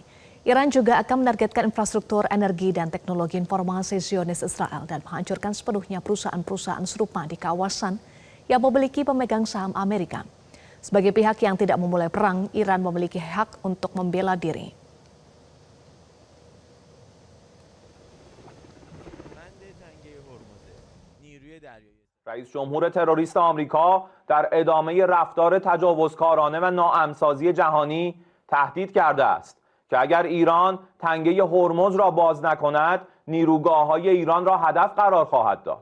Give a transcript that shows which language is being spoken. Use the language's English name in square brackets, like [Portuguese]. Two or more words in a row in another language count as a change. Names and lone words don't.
[Indonesian] Iran juga akan menargetkan infrastruktur energi dan teknologi informasi Zionis Israel dan menghancurkan sepenuhnya perusahaan-perusahaan serupa di kawasan yang memiliki pemegang saham Amerika. Sebagai pihak yang tidak memulai perang, Iran memiliki hak untuk membela diri. [Persian] رئیس جمهور تروریست آمریکا در ادامه رفتار تجاوزکارانه و ناامن‌سازی جهانی تهدید کرده است که اگر ایران تنگه هرمز را باز نکند نیروگاه‌های ایران را هدف قرار خواهد داد.